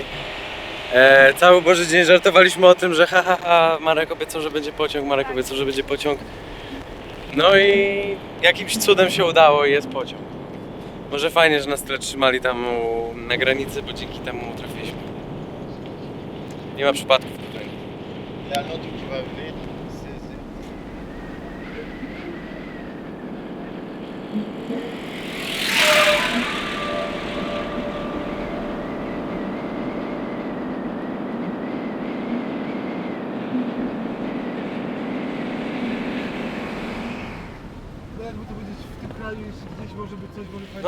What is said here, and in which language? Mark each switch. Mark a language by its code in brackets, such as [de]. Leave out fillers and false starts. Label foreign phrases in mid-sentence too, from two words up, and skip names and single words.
[pl] Cały Boży dzień żartowaliśmy o tym, że Marek obiecał, że będzie pociąg, Marek obiecał, że będzie pociąg. No i jakimś cudem się udało i jest pociąg. Może fajnie, że nas tyle trzymali tam na granicy, bo dzięki temu trafiliśmy. Nie ma przypadków tutaj. Ja notu qui va venir, No jakby to powiedzieć, w tym kraju jeszcze gdzieś może być coś, może fajnie.